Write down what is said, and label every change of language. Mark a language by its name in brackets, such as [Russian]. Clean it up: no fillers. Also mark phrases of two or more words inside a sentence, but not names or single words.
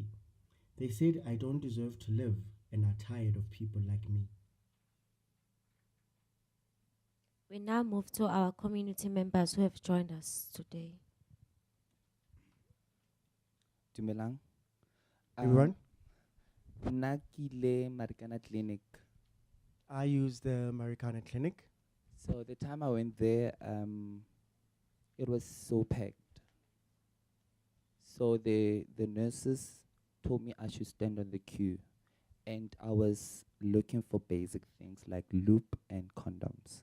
[English] They said I don't deserve to live and are tired of people like me. We now move to our community members who have joined us today. Dumelang. Everyone? [Tswana] Nna ke ile Marikana Clinic. [English] I use the Marikana Clinic. So the time I went there, it was so packed. So the nurses told me I should stand on the queue. And I was looking for basic things like loop and condoms.